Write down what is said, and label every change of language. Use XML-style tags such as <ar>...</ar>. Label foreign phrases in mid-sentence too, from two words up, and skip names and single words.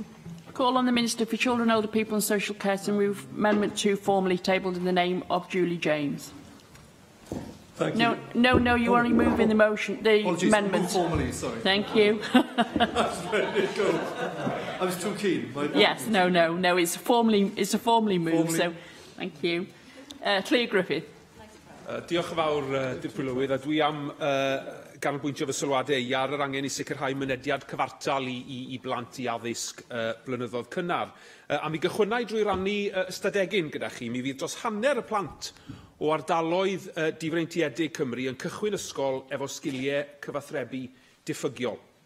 <en>I call on the Minister for Children, Older People and Social Care to move Amendment 2 formally tabled in the name of Julie James. Thank you. No, you are removing the motion, the amendment. Formally, sorry. Thank you. I was too keen. Yes, no, it's a formally move, so thank you. Claire Griffith.</en> <cy>Diolch yn fawr, Dirprwy Lywydd, a dwi am ganolbwyntio fy sylwadau ar yr angen I sicrhau mynediad cyfartal I blant I addysg blynyddoedd cynnar. A mi gychwynnau drwy rannu ystadegyn gyda chi, mi fydd dros hanner y plant o ardaloedd difreintiedig Cymru yn cychwyn ysgol efo sgiliau cyfathrebu diffygiol.</cy>